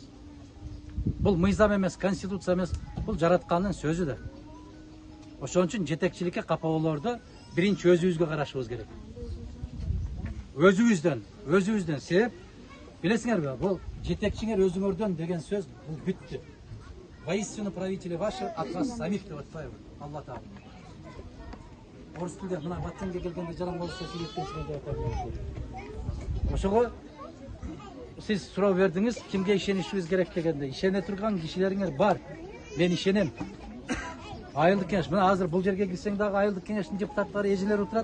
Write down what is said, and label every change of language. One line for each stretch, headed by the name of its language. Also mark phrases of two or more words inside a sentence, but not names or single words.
Kyrgyz: Бул мыйзам эмес, конституция эмес. Бул жараткандын сөзү да. Ошон үчүн жетекчиликке капа болоордо биринчи өзүбүзгө карашыбыз керек. Өзүбүздөн. Себеп билесиңерби, бул жетекчиңер өзүңөрдөн деген сөз бул бүттү.
Russian: Воистину правители ваши от вас самих
Kyrgyz: деп атпайбы?
Russian: Алла Таала.
Kyrgyz: Орус тилде мына ватсанга келгенде жалаң орусча сүйлөткөнсүң деп атат. Ошого сиз суроо бердиңиз, кимге ишенишибиз керек дегенде, ишене турган кишилериңер бар. Мен ишенем. Айылдык кеңеш, мына азыр бул жерге кирсең дагы айылдык кеңештин депутаттары эжелер отурат.